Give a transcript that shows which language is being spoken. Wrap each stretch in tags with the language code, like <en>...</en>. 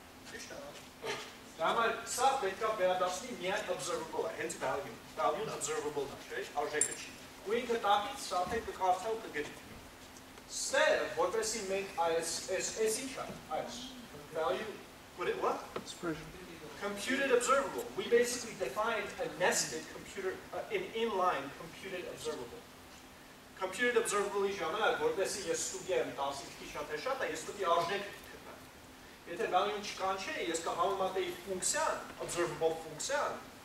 <hy>Ճիշտ է։ Դա համար սա պետք է վերադասնի միայն observable-ը, հենց value-ն observable-ն է, չէ՞, արժեքը չի։ Ու ինքը տակից սա թե կկարդա ու կգրի։ Step, որպեսզի մենք այս ինչ է, այս</hy> <en>value, what? Expression. Computed observable. We basically defined a nested an inline computed observable.</en> <hy>Computed observable-ի ժամանակ, որպեսզի ես ստուգի եմ 10-ի շատ է շատ է, ես պետք է արժեք գտնեմ։ Եթե value-ն չկանչեի, ես կհամեմատեի ֆունկցիան, observable ֆունկցիան,</hy>